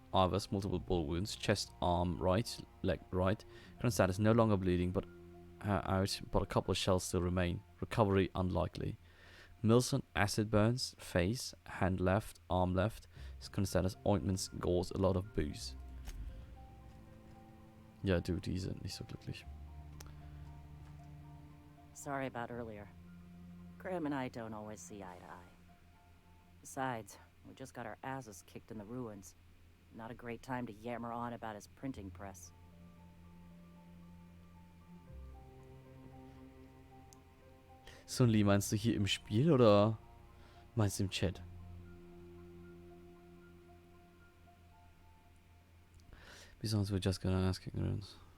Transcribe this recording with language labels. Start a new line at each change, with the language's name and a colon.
English: Ivers, multiple bullet wounds, chest, arm, right, leg, right. Current status no longer bleeding, but out, but a couple of shells still remain. Recovery unlikely. Milson, acid burns, face, hand left, arm left. Current status, ointments, gauze, a lot of booze.
German: Ja, du, die sind nicht so glücklich.
English: Sorry about earlier. Graham and I don't always see eye to eye. Besides, we just got our asses kicked in the ruins. Not a great time to yammer on about his printing press.
German: Sun Li, meinst du hier im Spiel oder meinst du im Chat?
English: Besides, we're just gonna ask ignorance.